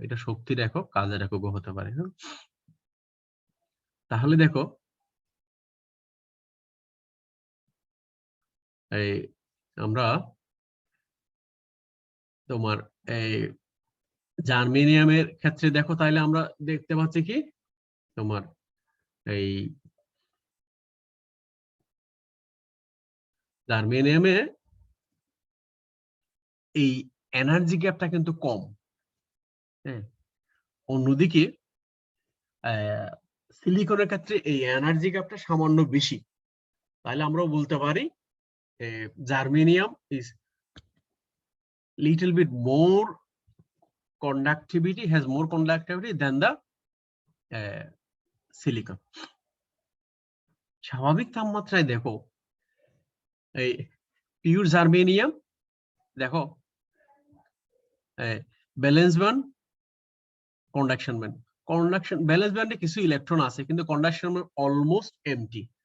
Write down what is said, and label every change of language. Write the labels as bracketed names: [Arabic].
[Bangla] এটা শক্তির একক, কাজের এককও হতে পারে। হ্যাঁ, তাহলে দেখো, এই আমরা তোমার এই জার্মেনিয়ামের ক্ষেত্রে দেখো, তাহলে আমরা দেখতে পাচ্ছি কি, তোমার এই জার্মেনিয়ামে এই এনার্জি গ্যাপটা কিন্তু কম। হ্যাঁ, অন্যদিকে সিলিকনের ক্ষেত্রে এই এনার্জি গ্যাপটা সামান্য বেশি। তাহলে আমরাও বলতে পারি [English] Germanium is little bit more conductivity, has more conductivity than the silicon. [Bangla] স্বাভাবিক তাপমাত্রায় দেখো, এই পিওর জার্মেনিয়াম দেখো, valence band, conduction band. Balance ব্যান্ডে কিছু ইলেকট্রন আছে, কিন্তু কন্ডাকশন ব্যান্ড অলমোস্ট এমটি।